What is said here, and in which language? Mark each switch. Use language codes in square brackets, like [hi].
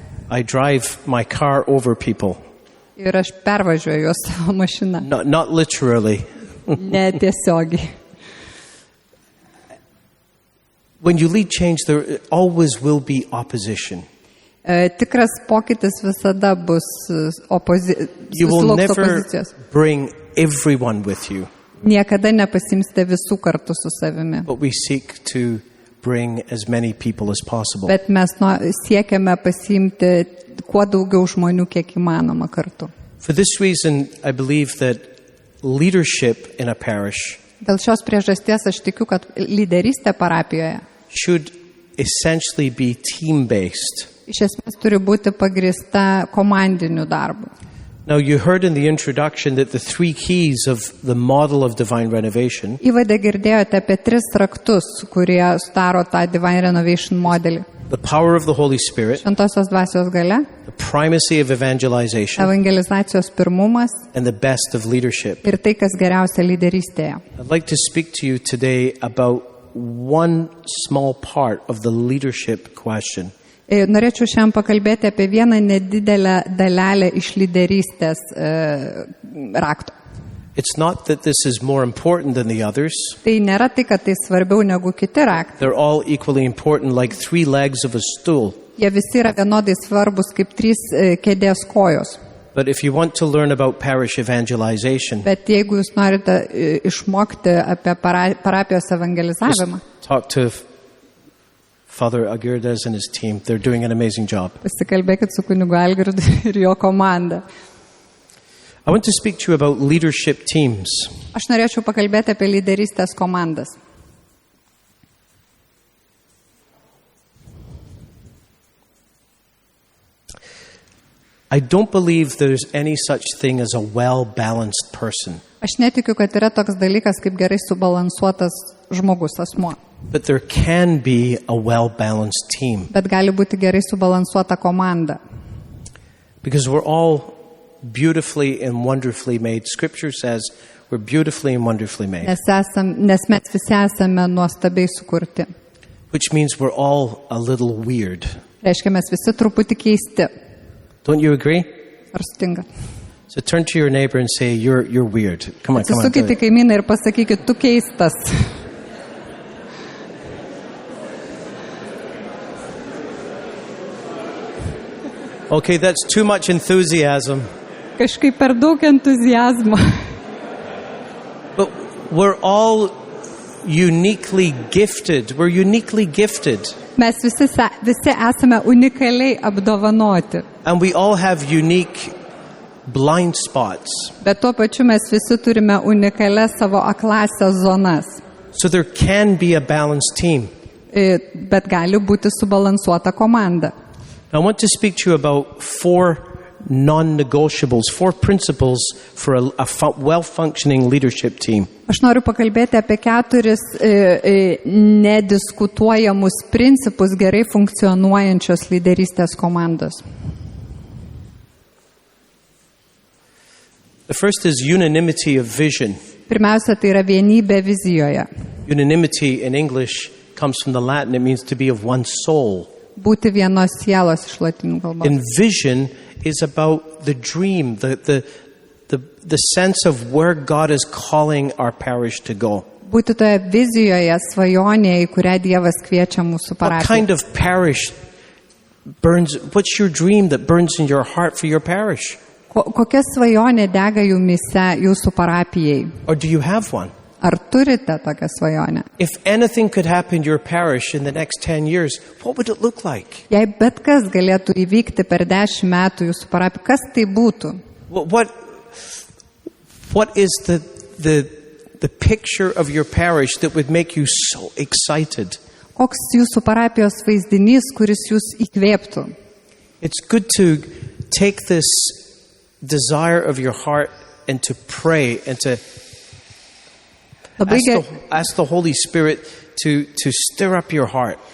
[en] I drive my car over people, [lt] Ir aš pervažiuoju juos savo mašiną. [en] not literally. [lt] Ne tiesiogiai. [en] When you lead change, there always will be opposition. [lt] Tikras pokytis visada bus [en] You will [lt] susilauks [en] never [lt] opozicijos. [en] bring everyone with you, [lt] Niekada nepasimsite visų kartu su savimi. [en] but we seek to bring as many people as possible. [lt] Bet mes siekiame pasiimti kuo daugiau žmonių, kiek įmanoma kartu. [en] For this reason, I believe that leadership in a parish [lt] Dėl šios priežasties aš tikiu, kad lyderystė parapijoje [en] should essentially be team-based. [lt] iš esmės turi būti pagrįsta komandiniu darbu. [en] Now, you heard in the introduction that the three keys of the model of divine renovation [lt] Įvade girdėjote apie 3 raktus, kurie sudaro tą Divine Renovation modelį. [en] the power of the Holy Spirit, [lt] Šventosios dvasios gale, [en] the primacy of evangelization, [lt] evangelizacijos pirmumas [en] and the best of leadership. [lt] ir tai, kas geriausia lyderystėje. [en] I'd like to speak to you today about one small part of the leadership question. [lt] Norėčiau šiandien pakalbėti apie vieną nedidelę dalelę iš lyderystės rakto. [en] It's not that this is more important than the others. [lt] Tai nėra tai, kad tai svarbiau negu kiti raktai. [en] They're all equally important, like 3 legs of a stool. [lt] Jie visi yra vienodai svarbus kaip 3 kėdės kojos. [en] But if you want to learn about parish evangelization, [lt] Bet jeigu jūs norite išmokti apie parapijos evangelizavimą, [en] talk to Father Agirdas and his team. They're doing an amazing job. [lt] pasikalbėkit su kunigu Algirdu ir jo komanda. [en] I want to speak to you about leadership teams. [lt] Aš norėčiau pakalbėti apie lyderystės komandas. [en] I don't believe there's any such thing as a well-balanced person. [lt] Aš netikiu, kad yra toks dalykas kaip gerai subalansuotas žmogus, asmuo. [en] But there can be a well-balanced team. [lt] Bet gali būti gerai subalansuota komanda. [en] Because we're all beautifully and wonderfully made. Scripture says we're beautifully and wonderfully made. [lt] Nes mes visi esame nuostabiai sukurti. [en] Which means we're all a little weird. [lt] Reiškia, mes visi truputį keisti. [en] Don't you agree? [lt] Ar sutinkat? [en] So turn to your neighbor and say, you're weird. Come on, come on. [lt] Atsisukite kaimyną ir pasakykit, tu keistas. [en] Okay, that's too much enthusiasm. [lt] Kažkaip per daug entuzijazmo. [en] But we're all uniquely gifted. We're uniquely gifted. [lt] Mes visi esame unikaliai apdovanoti. [en] And we all have unique blind spots. [lt] Bet tuo pačiu mes visi turime unikalias savo aklasias zonas. [en] So there can be a balanced team. [lt] bet gali būti subalansuota komanda. [en] I want to speak to you about 4 non-negotiables, 4 principles for a well-functioning leadership team. [lt] Aš noriu pakalbėti apie 4 nediskutuojamus principus gerai funkcionuojančios lyderystės komandos. [en] The first is unanimity of vision. [lt] Pirmiausia, tai yra vienybė vizijoje. [en] Unanimity in English comes from the Latin. It means to be of one soul. [lt] Būti vienos sielos iš lotynų kalbos. [en] And vision is about the dream, the sense of where God is calling our parish to go. [lt] Būti toje vizijoje, svajonėje, į kurią Dievas kviečia mūsų [en] What [lt] parapiją. [en] kind of parish what's your dream that burns in your heart for your parish? [lt] Kokia svajonė dega jumise jūsų parapijai? [en] Or do you have one? [lt] Ar turite tokią svajonę? [en] If anything could happen to your parish in the next 10 years, what would it look like? [lt] Jei bet kas galėtų įvykti per 10 metų jūsų parapijai, kas tai būtų? [en] What is the picture of your parish that would make you so excited? [lt] Koks jūsų parapijos vaizdinys, kuris jūs įkvėptų? [en] It's good to take this desire of your heart and to pray and to ask the Holy Spirit to stir up your heart.